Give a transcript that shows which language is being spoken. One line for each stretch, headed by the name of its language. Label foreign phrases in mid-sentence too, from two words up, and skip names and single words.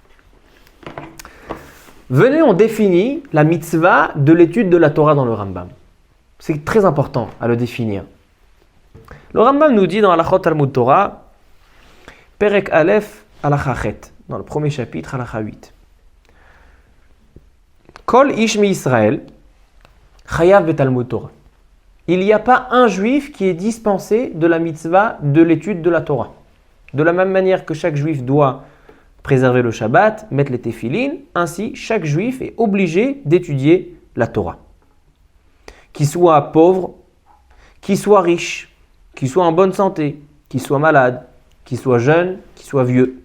French: Venez, on définit la mitzvah de l'étude de la Torah dans le Rambam. C'est très important à le définir. Le Rambam nous dit dans Halachot Talmud Torah,
Hebrew: פרק א' הלכה ח,
French: dans le premier chapitre, Halacha 8.
Hebrew: כל איש מישראל חייב בתלמוד תורה.
French: Il n'y a pas un juif qui est dispensé de la mitzvah de l'étude de la Torah. De la même manière que chaque juif doit préserver le Shabbat, mettre les téphilines, ainsi chaque juif est obligé d'étudier la Torah. Qu'il soit pauvre, qu'il soit riche, qu'il soit en bonne santé, qu'il soit malade, qu'il soit jeune, qu'il soit vieux.